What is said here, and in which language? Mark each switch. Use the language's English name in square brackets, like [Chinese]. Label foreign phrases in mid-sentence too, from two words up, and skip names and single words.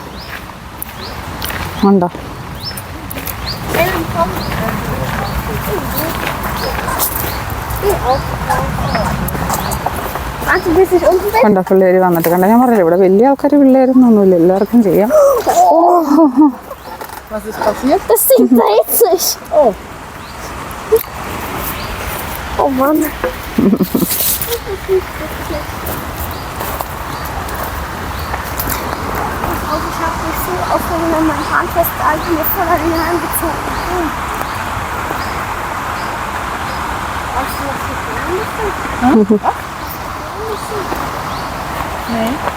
[Malayalam] ഉണ്ടോ കണ്ടോ പിള്ളേർ വന്നിട്ട് കണ്ടോ, ഞാൻ പറഞ്ഞില്ല ഇവിടെ വലിയ ആൾക്കാർ പിള്ളേരൊന്നുമില്ല, എല്ലാവർക്കും ചെയ്യാം. [German] Das Ding dreht sich. Oh Mann. Ich habe mich so aufgehoben, wenn mein Hahn festgehalten und mir voll an den Haaren gezogen. Brauchst du noch viel Geld? Nee.